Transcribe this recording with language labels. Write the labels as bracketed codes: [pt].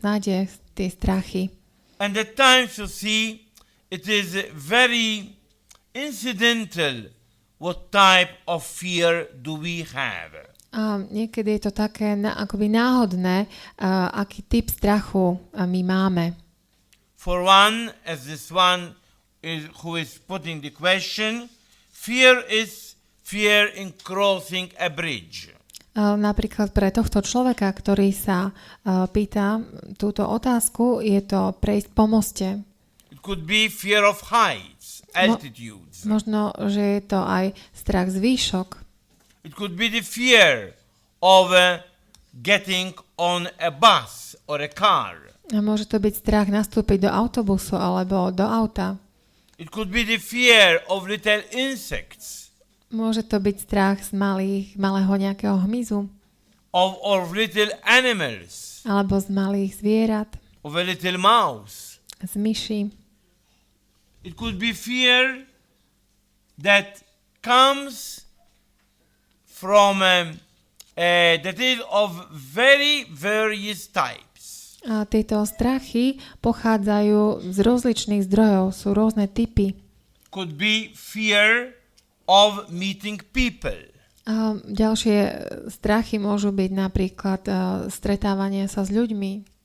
[sk] Nájde tie strachy. [en] And at times you see it is very incidental what type of fear do we have. [sk] A niekedy je to také akoby náhodné, aký typ strachu my máme. [en] For one, as this one who is putting the question, fear is fear in crossing a bridge. [sk] Napríklad pre tohto človeka, ktorý sa pýta túto otázku, je to prejsť po moste. [en] It could be fear of heights, altitudes. [sk] Možno, že je to aj strach z výšok. [en] It could be the fear of getting on a bus or a car. [sk] A môže to byť strach nastúpiť do autobusu alebo do auta. [en] It could be the fear of little insects. [sk] Môže to byť strach z malého nejakého hmyzu. [en] Of little animals. [sk] Alebo z malých zvierat. [en] Of a little mouse. [sk] Z myši. [en] It could be fear that comes from that is of very various types. [sk] A tieto strachy pochádzajú z rozličných zdrojov, sú rôzne typy. [en] Could be fear of meeting people. [sk] A ďalšie strachy môžu byť napríklad stretávanie sa s ľuďmi.